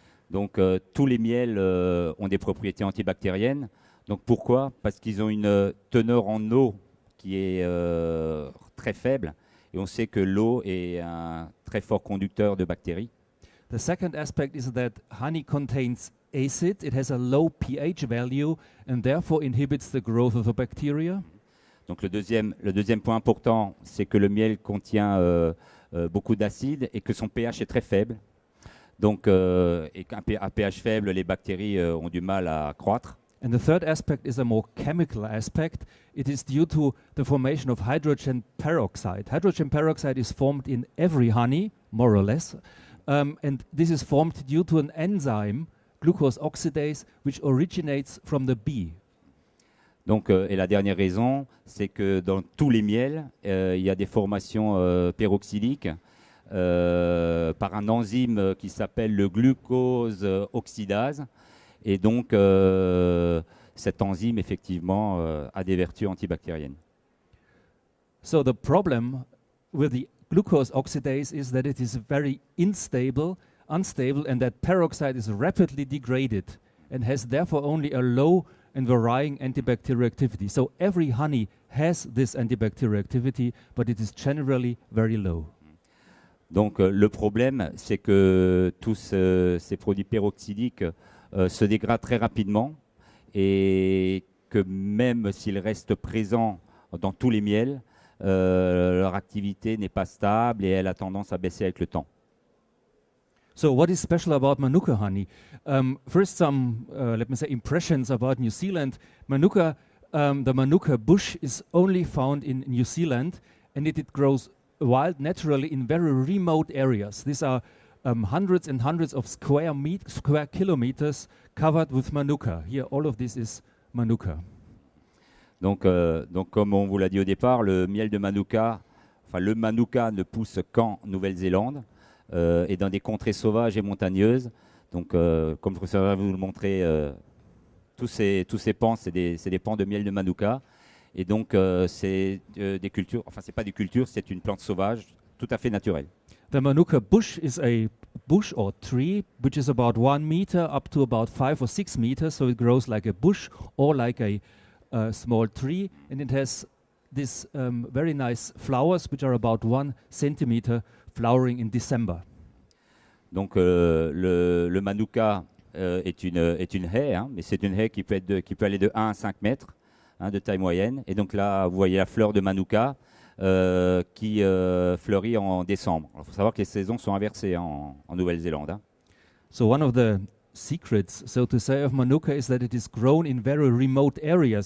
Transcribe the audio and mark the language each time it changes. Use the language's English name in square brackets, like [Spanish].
[French] Donc, tous les miels ont des propriétés antibactériennes. Donc, pourquoi? Parce qu'ils ont une teneur en eau qui est très faible. Et on sait que l'eau est un très fort conducteur de bactéries. [English] The second aspect is that honey contains acid. It has a low pH value and therefore inhibits the growth of the bacteria. [French] Donc le deuxième point important, c'est que le miel contient beaucoup d'acide et que son pH est très faible. Donc, et qu'à pH faible, les bactéries ont du mal à croître. [English] And the third aspect is a more chemical aspect. It is due to the formation of hydrogen peroxide. Hydrogen peroxide is formed in every honey, more or less. And this is formed due to an enzyme, glucose oxidase, which originates from the bee. [French] Donc, et la dernière raison, c'est que dans tous les miels, il y a des formations peroxydiques par un enzyme qui s'appelle le glucose oxydase. Et donc, cette enzyme, effectivement, a des vertus antibactériennes. [English] So the problem with the glucose oxidase is that it is very unstable, and that peroxide is rapidly degraded and has therefore only a low and varying antibacterial activity. So every honey has this antibacterial activity, but it is generally very low. [French] Donc, le problème, c'est que tous ces produits peroxydiques se dégradent très rapidement et que même s'ils restent présents dans tous les miels, leur activité n'est pas stable et elle a tendance à baisser avec le temps. [English] So what is special about Manuka honey? First, some, let me say, impressions about New Zealand. Manuka, the Manuka bush is only found in New Zealand, and it grows wild naturally in very remote areas. These are hundreds and hundreds of square kilometers covered with Manuka. Here, all of this is Manuka. [French] Donc, comme on vous l'a dit au départ, le miel de Manuka, enfin le Manuka ne pousse qu'en Nouvelle-Zélande et dans des contrées sauvages et montagneuses. Donc, comme le professeur va vous le montrer, tous ces pans, c'est des pans de miel de Manuka. Et donc, c'est des cultures, enfin, c'est pas des cultures, c'est une plante sauvage tout à fait naturelle. [English] The Manuka bush is a bush or tree which is about 1 meter up to about 5 or 6 meters. So it grows like a bush or like a small tree, and it has these very nice flowers which are about 1 centimeter, flowering in December. [French] Donc le Manuka est une haie, hein, mais c'est une haie qui peut aller de 1 à 5 mètres, hein, de taille moyenne. Et donc là, vous voyez la fleur de Manuka qui fleurit en décembre. Il faut savoir que les saisons sont inversées, hein, en Nouvelle-Zélande. Hein. [English] So one of the secrets, so to say, of Manuka is that it is grown in very remote areas.